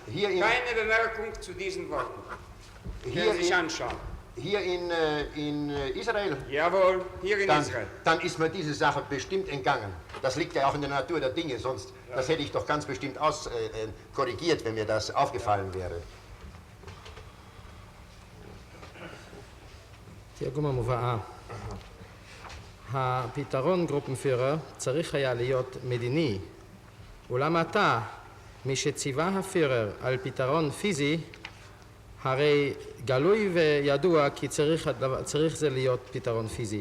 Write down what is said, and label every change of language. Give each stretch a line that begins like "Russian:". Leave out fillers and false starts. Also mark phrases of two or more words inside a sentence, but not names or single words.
German: Keine Bemerkung zu diesen Worten. Können Sie sich anschauen. Hier in Israel? Jawohl, hier in Israel. Dann ist mir diese Sache bestimmt entgangen. Das liegt ja auch in der Natur der Dinge, sonst das hätte ich doch ganz bestimmt korrigiert, wenn mir das aufgefallen wäre.
Hebrew: תרגום המובאה. הפתרון גרופנפירר צריך היה להיות מדיני, אולם אתה משציווה הפירר על פתרון פיזי, הרי גלוי וידוע כי צריך זה להיות פתרון פיזי.